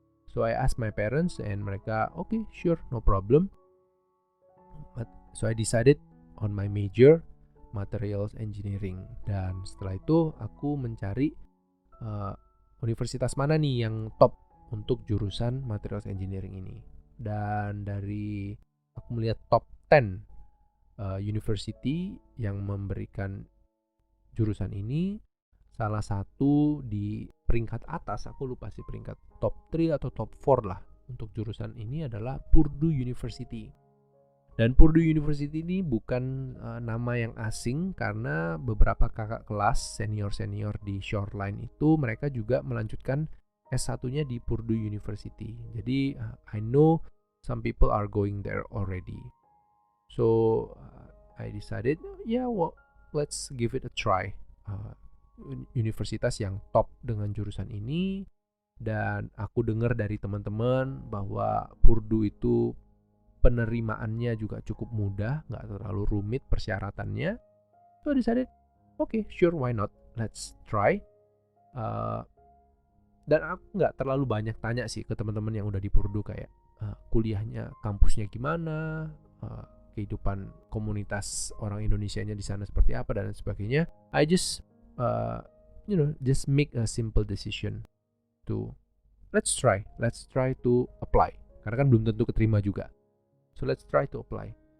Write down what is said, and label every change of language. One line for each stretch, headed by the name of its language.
English: So I asked my parents and
Indonesian: mereka
English: okay sure no problem. So I decided on my major materials engineering.
Indonesian: Dan setelah itu aku mencari universitas mana nih yang top untuk jurusan materials engineering ini. Dan dari aku melihat top 10 university yang memberikan jurusan ini, salah satu di peringkat atas, aku lupa sih peringkat top 3 atau top 4 lah untuk jurusan ini adalah Purdue University. Dan Purdue University ini bukan nama yang asing, karena beberapa kakak kelas senior-senior di Shoreline itu mereka juga melanjutkan S1-nya di Purdue University. Jadi
English: I know some people are going there already. So I decided let's give it a try.
Indonesian: Universitas yang top dengan jurusan ini, dan aku dengar dari teman-teman bahwa Purdue itu penerimaannya juga cukup mudah, nggak terlalu rumit persyaratannya.
English: So I decided, okay, sure, why not? Let's try.
Indonesian: Dan aku nggak terlalu banyak tanya sih ke teman-teman yang udah di Purdue kayak kuliahnya, kampusnya gimana, kehidupan komunitas orang Indonesianya di sana seperti apa dan sebagainya.
English: I just just make a simple decision to let's try to apply,
Indonesian: karena kan belum tentu keterima juga.
English: So let's try to apply.